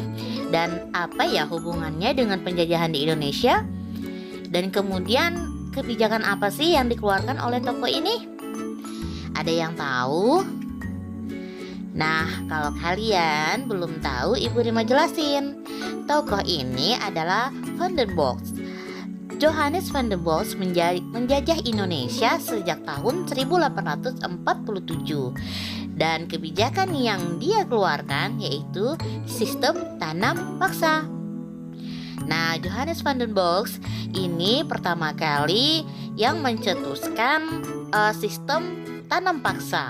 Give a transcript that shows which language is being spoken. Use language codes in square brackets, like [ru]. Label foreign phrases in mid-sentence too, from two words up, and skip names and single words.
[id] Dan apa ya hubungannya dengan penjajahan di Indonesia? Dan kemudian kebijakan apa sih yang dikeluarkan oleh tokoh ini? Ada yang tahu? Nah, kalau kalian belum tahu, Ibu Rima jelasin. Tokoh ini adalah Van den Bosch. Johannes van den Bosch menjajah Indonesia sejak tahun 1847 dan kebijakan yang dia keluarkan yaitu sistem tanam paksa. Nah, Johannes van den Bosch ini pertama kali yang mencetuskan sistem tanam paksa.